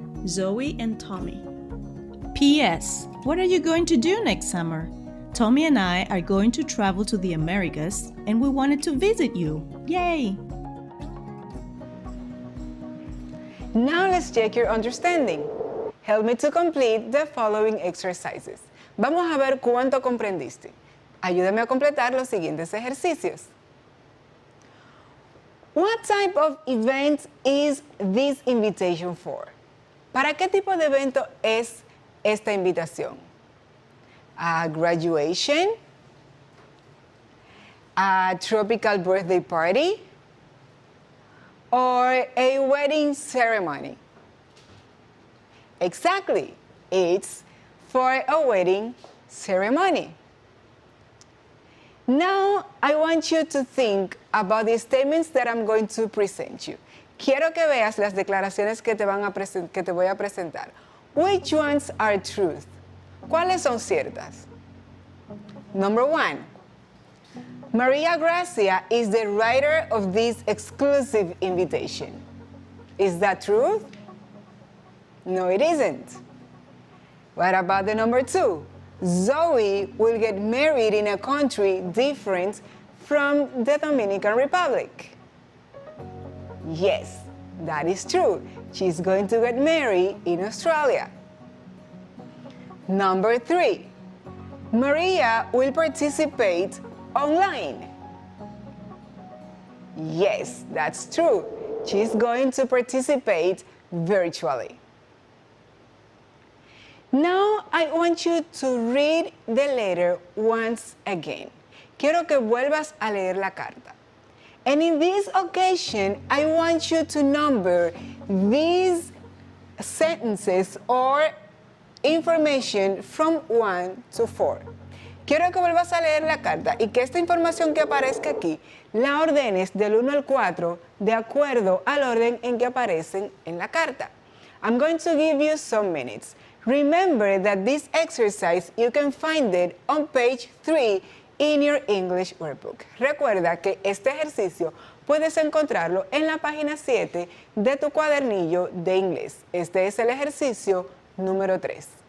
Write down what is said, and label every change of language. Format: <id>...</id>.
<en>Zoe and Tommy. P.S. What are you going to do next summer? Tommy and I are going to travel to the Americas and we wanted to visit you. Yay! Now let's check your understanding. Help me to complete the following exercises.</en> <es>Vamos a ver cuánto comprendiste. Ayúdame a completar los siguientes ejercicios.</es> <en>What type of event is this invitation for?</en> <es>¿Para qué tipo de evento es esta invitación?</es> <en>A graduation? A tropical birthday party? Or a wedding ceremony? Exactly, it's for a wedding ceremony. Now, I want you to think about the statements that I'm going to present you.</en> <es>Quiero que veas las declaraciones que te voy a presentar.</es> <en>Which ones are truth?</en> <es>¿Cuáles son ciertas?</es> <en>Number 1. Maria Gracia is the writer of this exclusive invitation. Is that truth? No, it isn't. What about the number 2? Zoe will get married in a country different from the Dominican Republic. Yes, that is true. She's going to get married in Australia. Number 3. Maria will participate online. Yes, that's true. She's going to participate virtually. Now I want you to read the letter once again.</en> <es>Quiero que vuelvas a leer la carta.</es> <en>And in this occasion, I want you to number these sentences or information from 1 to 4.</en> <es>Quiero que vuelvas a leer la carta y que esta información que aparezca aquí la ordenes del 1 al 4 de acuerdo al orden en que aparecen en la carta.</es> <en>I'm going to give you some minutes. Remember that this exercise you can find it on page 3 in your English workbook.</en> <es>Recuerda que este ejercicio puedes encontrarlo en la página 7 de tu cuadernillo de inglés. Este es el ejercicio número 3.</es>